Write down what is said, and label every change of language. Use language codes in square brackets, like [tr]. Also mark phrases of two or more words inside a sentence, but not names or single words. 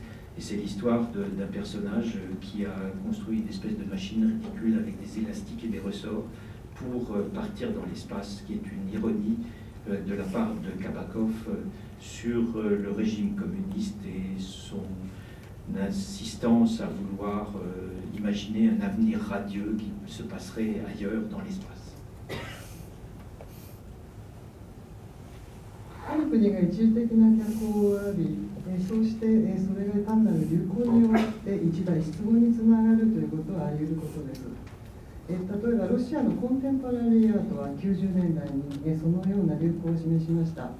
[fr] Et c'est l'histoire d'un personnage qui a construit une espèce de machine ridicule avec des élastiques et des ressorts pour partir dans l'espace, qui est une ironie de la part de Kabakov sur le régime communiste et son insistance à vouloir imaginer un avenir radieux qui se passerait ailleurs dans l'espace. [ja] ある国が一時的な脚光を浴び、そうしてそれが単なる流行に終わって一大失望につながるということはあり得ることです。例えばロシアのコンテンポラリーアートは90年代にそのような流行を示しました。